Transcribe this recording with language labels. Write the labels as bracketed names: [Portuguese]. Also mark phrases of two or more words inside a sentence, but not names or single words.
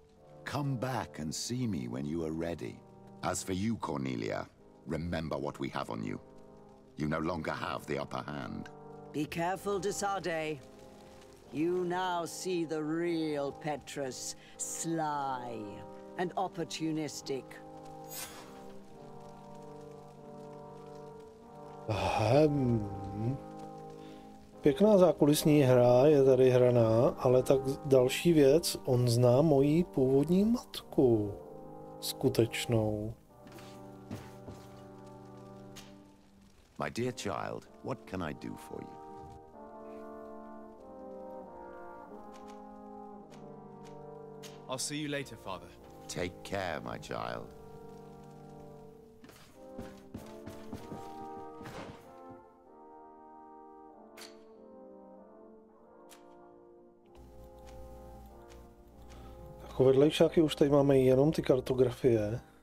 [English] Come back and see me when you are ready. As for you, Cornelia, remember what we have on you. You no longer have the upper hand. Be careful, de Sardet. You now see the real Petrus, sly and opportunistic. [Czech] Pěkná zákulisní hra je tady hraná, ale tak další věc, on zná moji původní matku. Skutečnou. [English] My dear child, what can I do for you? I'll see you later, Father. Take care, my child. [Czech] Jako vedlejšáky už tady máme jenom ty kartografie.